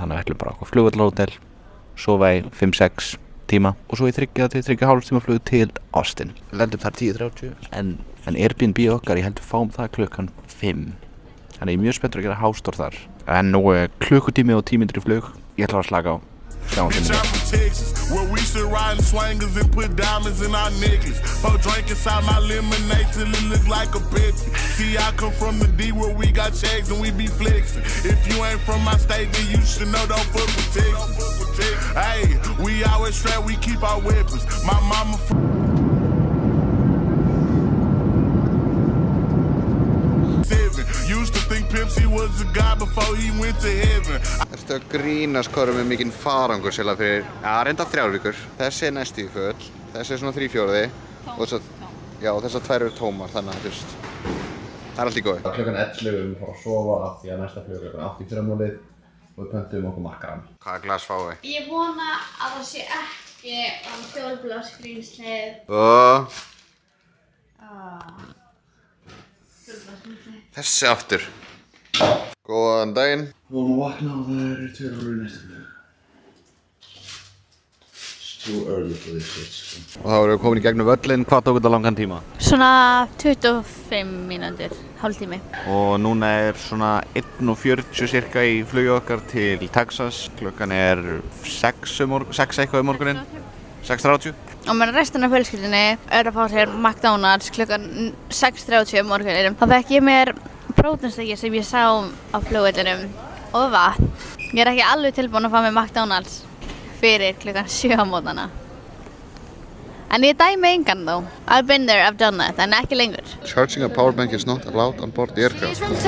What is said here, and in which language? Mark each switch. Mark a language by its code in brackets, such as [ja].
[is] Þannig að við ætlum bara okkur flugvallahótel, sofa í 5-6 tíma og svo í 3,5 tíma flug til Austin. Lendum þar 10:30 en Airbnb okkar, ég held við fáum það klukkan 5. Þannig ég er mjög spenntur að gera hástór þar. En nú er klukkutími og 10 mínútur í flug. Ég ætla að slaka á. Sjáum til mér. [en] Where we should ride swangers and put diamonds in our necklace. Pour drink inside my lemonade till it look like a Pepsi. See, I come from the D where we got checks and we be flexing. If you ain't from my state, then you should know don't fuck with Texas. Hey, we always strapped, we keep our weapons. My mama. Used to think Pepsi was a god before he went to heaven. [is] Ertu að grínast hvað erum við mikinn farangur sérlega fyrir, reynda 3 vikur. Þessi er næstu í full, þessi er svona 3/4 og þessar 2 eru tómar, þannig að það er allt í góði. Klukkan 11 við fara að sofa af því að næsta flug er klukkan 8 í fyrramálið og við pöntum okkur makkarann. Hvaða glas fáum við? Ég vona að það sé ekki fjólblá skrýmslið. Þessi aftur. Góðan daginn. Við vorum að vakna og það eru 2 í næsta flug. [en] It's too early for this shit. [is] Og þá erum við komin í gegnum völlinn. Hvað tók þetta langan tíma? Svona 25 mínútur, hálftími. Og núna er svona 1:40 cirka í flugið okkar til Texas. Klukkan er 6 eitthvað morguninn. 6:30. Og með restina af fjölskyldunni er að fá sér McDonald's klukkan 6:30 morguninum. Þá fekk ég mér próteinstykki sem ég sá á flugvellinum og vatn. Ég er ekki alveg tilbúin að fá mér McDonald's fyrir klukkan 7 á mótana. En ég dæmi engan þó. [en] I've been there, I've done that, [is] en ekki lengur. [en] Charging a power bank is not allowed on board the aircraft.